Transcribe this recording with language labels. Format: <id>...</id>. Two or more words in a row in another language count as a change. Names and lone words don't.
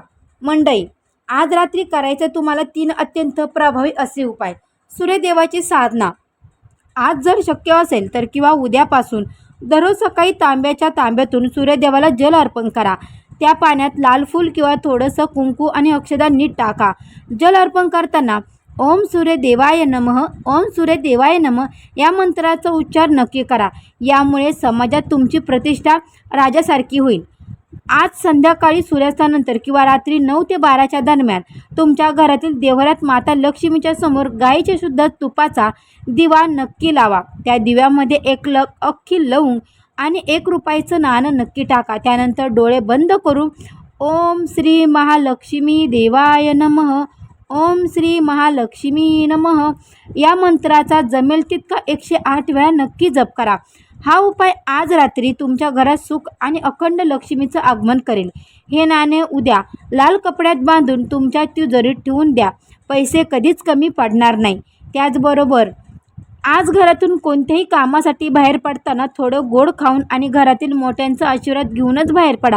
<mr>मंडळी, आज रात्री करायचे तुम्हाला 3 अत्यंत प्रभावी असे उपाय. सूर्यदेवाची साधना आज जर शक्य असेल तर किंवा उद्यापासून दररोज सकाळी तांब्याच्या तांब्यातून सूर्यदेवाला जल अर्पण करा. त्या पाण्यात लाल फूल किंवा थोडंसं कुंकू आणि अक्षदा नीट टाका. जल अर्पण करताना</mr> <sa>ओम सूर्यदेवाय नमः, ओम सूर्यदेवाय नमः</sa> <mr>या मंत्राचा उच्चार नक्की करा. यामुळे समाजात तुमची प्रतिष्ठा राजासारखी होईल. आज संध्याकाळी सूर्यास्तानंतर किंवा रात्री 9 ते 12च्या दरम्यान तुमच्या घरातील देवघरात माता लक्ष्मीच्या समोर गाईच्या शुद्ध तुपाचा दिवा नक्की लावा. त्या दिव्यामध्ये 1 अख्खी लवंग आणि 1 रुपयाचं नाणं नक्की टाका. त्यानंतर डोळे बंद करून</mr> <sa>ओम श्री महालक्ष्मी देवाय नमः, ओम श्री महालक्ष्मी नमः</sa> <mr>या मंत्राचा जमेल तितका 108 वेळा नक्की जप करा. हा उपाय आज रात्री तुमच्या घरात सुख आणि अखंड लक्ष्मीचं आगमन करेल. हे नाणे उद्या लाल कपड्यात बांधून तुमच्या तिजोरीत ठेवून द्या. पैसे कधीच कमी पडणार नाही. त्याचबरोबर आज घरातून कोणत्याही कामासाठी बाहेर पडताना थोडं गोड खाऊन आणि घरातील मोठ्यांचा आशीर्वाद घेऊनच बाहेर पडा.</mr>